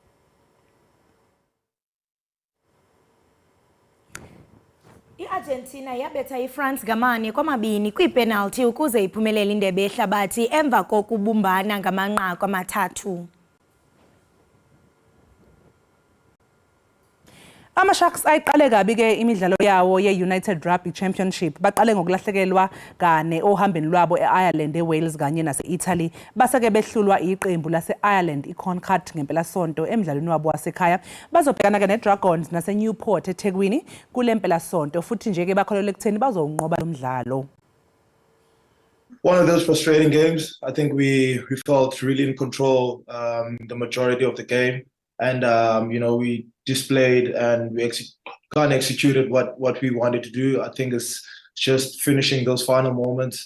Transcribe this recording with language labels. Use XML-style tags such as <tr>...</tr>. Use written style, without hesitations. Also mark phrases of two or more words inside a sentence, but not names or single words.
<xh>iArgentina yabetha iFrance ngamane kwamabini kwipenalty ukuze iphumelele indebe yehlabathi emva kokubumbana ngamanqaku amathathu.</xh> <zu>Ama-Sharks ayiqale kabi ke imidlalo yawo ye-United Rugby Championship. Baqale ngokulahlekelwa kane ohambeni lwabo e-Ireland, eWales kanye nase-Italy. Base-ke behlulwa iqembu lase-Ireland iConcord ngempelasonto emidlalweni wabo wasekhaya. Bazobhekana-ke neDragons nase-Newport eThekwini kule mpelasonto futhi nje-ke bakholelwa ekutheni bazowunqoba lo mdlalo.</zu> <en>One of those frustrating games. I think we felt really in control the majority of the game. And, we displayed and we kind of executed what we wanted to do. I think it's just finishing those final moments.</en>